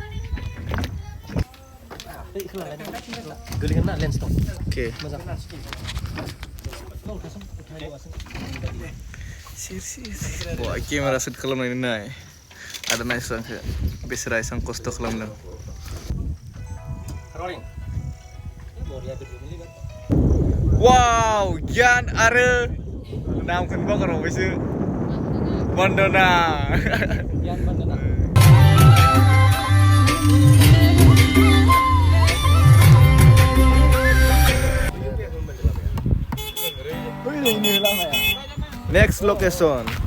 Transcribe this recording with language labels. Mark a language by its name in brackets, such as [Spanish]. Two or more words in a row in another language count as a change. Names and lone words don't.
[Bodo] गोलैगोन ना लेन्स दं अके मोजां wah [English] kamera shoot [Bodo] खालामनायनि नाय आरो नायस्रा आंखौ बेसोरा एसां खस्थ' खालामदों wow गियान आरो नामखौनो बावगारबावबायसो बन्दना [English] Next location.